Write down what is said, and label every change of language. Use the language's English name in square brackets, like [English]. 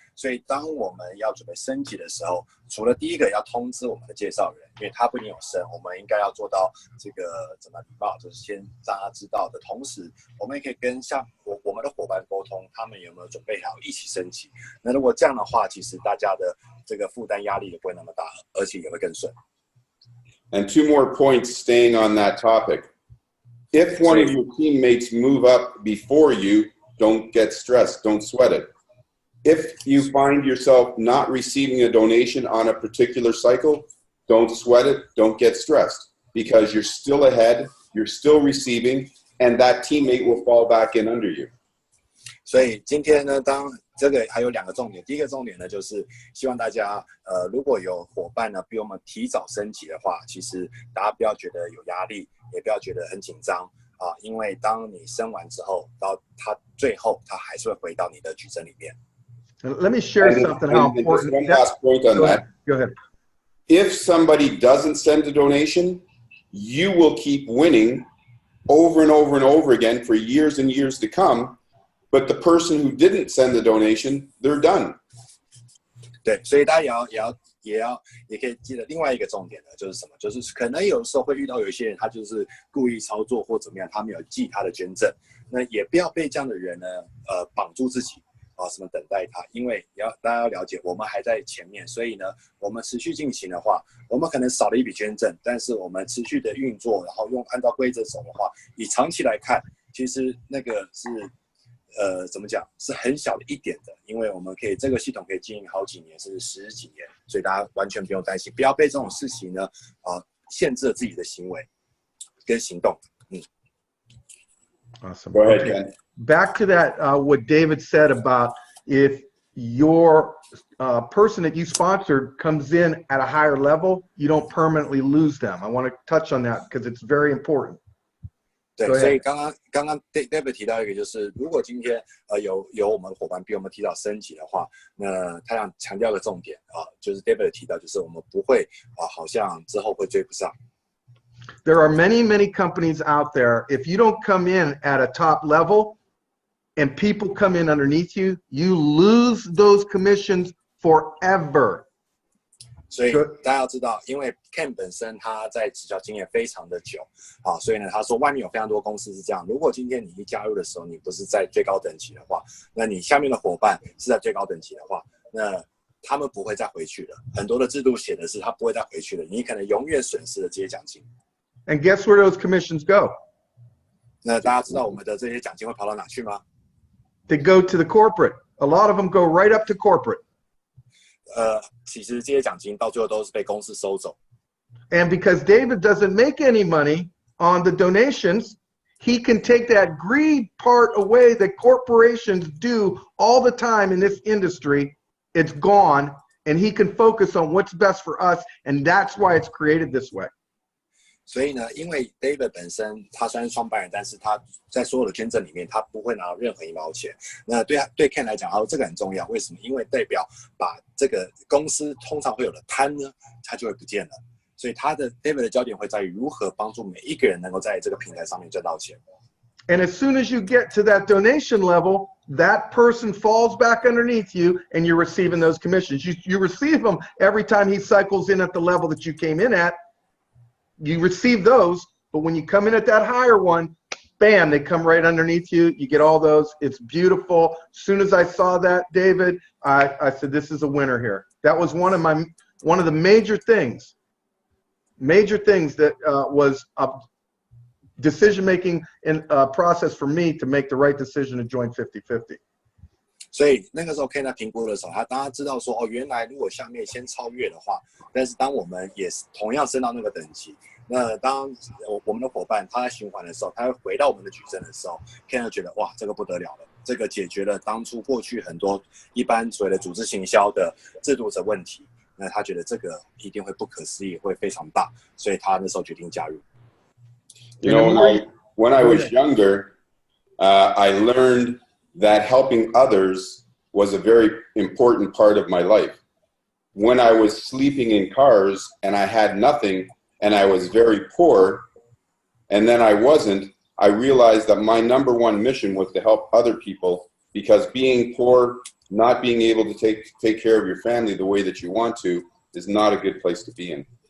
[Chinese] 所以当我们要准备升级的时候，除了第一个要通知我们的介绍人，因为他不一定有升，我们应该要做到这个怎么礼貌，就是先让他知道的同时，我们也可以跟像我们的伙伴沟通，他们有没有准备好一起升级。那如果这样的话，其实大家的这个负担压力也不会那么大，而且也会更顺。 [English] And 2 more points staying on that topic. If one of your teammates move up before you, don't get stressed, don't sweat it. If you find yourself not receiving a donation on a particular cycle, don't sweat it, don't get stressed, because you're still ahead, you're still receiving, and that teammate will fall back in under you. [Chinese] 所以今天呢，当这个还有2个重点，第一个重点呢，就是希望大家如果有伙伴呢比我们提早升级的话，其实大家不要觉得有压力，也不要觉得很紧张啊，因为当你升完之后，到他最后他还是会回到你的矩阵里面。 [English] Let me share something how important. One last point on that. Go ahead. If somebody doesn't send a donation, you will keep winning over and over and over again for years and years to come. But the person who didn't send the donation, they're done. [Chinese] 对，所以大家也可以记得另外一个重点呢，就是什么？就是可能有的时候会遇到有一些人，他就是故意操作或怎么样，他没有记他的捐赠，那也不要被这样的人呢，绑住自己。什么等待他？因为大家要了解，我们还在前面，所以呢，我们持续进行的话，我们可能少了一笔捐赠，但是我们持续的运作，然后按照规则走的话，以长期来看，其实那个是怎么讲，是很小的一点的，因为我们可以这个系统可以经营好几年，甚至10几年，所以大家完全不用担心，不要被这种事情呢限制了自己的行为跟行动。 [English] Awesome. Go ahead, Okay. Ken. Back to that, what David said about if your person that you sponsored comes in at a higher level, you don't permanently lose them. I want to touch on that because it's very important. [Chinese] 对，所以刚刚 David 提到一个，就是如果今天有我们的伙伴比我们提早升级的话，那他想强调一个重点就是 David 提到，就是我们不会好像之后会追不上。 [English] There are many, many companies out there. If you don't come in at a top level and people come in underneath you, you lose those commissions forever. [Chinese] 所以大家要知道，因为 Ken 本身他在直销经验非常的久所以呢，他说外面有非常多公司是这样。如果今天你一加入的时候，你不是在最高等级的话，那你下面的伙伴是在最高等级的话，那他们不会再回去了。很多的制度写的是他不会再回去了，你可能永远损失了这些奖金。 [English] And guess where those commissions go? [Chinese] 那大家知道我们的这些奖金会跑到哪去吗？ [English] They go to the corporate. A lot of them go right up to corporate. [Chinese] 其实这些奖金到最后都是被公司收走。 [English] And because David doesn't make any money on the donations, he can take that greed part away that corporations do all the time in this industry. It's gone, and he can focus on what's best for us, and that's why it's created this way. [Chinese] 所以呢，因为 David 本身他虽然是创办人，但是他在所有的捐赠里面，他不会拿到任何1毛钱。那对 Ken 来讲，这个很重要。为什么？因为代表把这个公司通常会有的贪呢，它就会不见了。所以他的 David 的焦点会在于如何帮助每一个人能够在这个平台上面赚到钱。 [English] And as soon as you get to that donation level, that person falls back underneath you, and you're receiving those commissions. You receive them every time he cycles in at the level that you came in at. You receive those, but when you come in at that higher one, bam, they come right underneath you. You get all those. It's beautiful. As soon as I saw that, David, I said, this is a winner here. That was one of the major things that was a decision-making process for me to make the right decision to join 50/50. [Chinese] 所以那个时候 Ken 在评估的时候，当他知道说哦，原来如果下面先超越的话，但是当我们也是同样升到那个等级，那当我们的伙伴他在循环的时候，他会回到我们的矩阵的时候 ，Ken 就觉得哇，这个不得了了，这个解决了当初过去很多一般所谓的组织行销的制度的问题。那他觉得这个一定会不可思议，会非常大，所以他那时候决定加入。 [English] You know, when I was younger, I learned that helping others was a very important part of my life. When I was sleeping in cars and I had nothing and I was very poor, and then I wasn't, I realized that my number one mission was to help other people, because being poor, not being able to take care of your family the way that you want to, is not a good place to be in.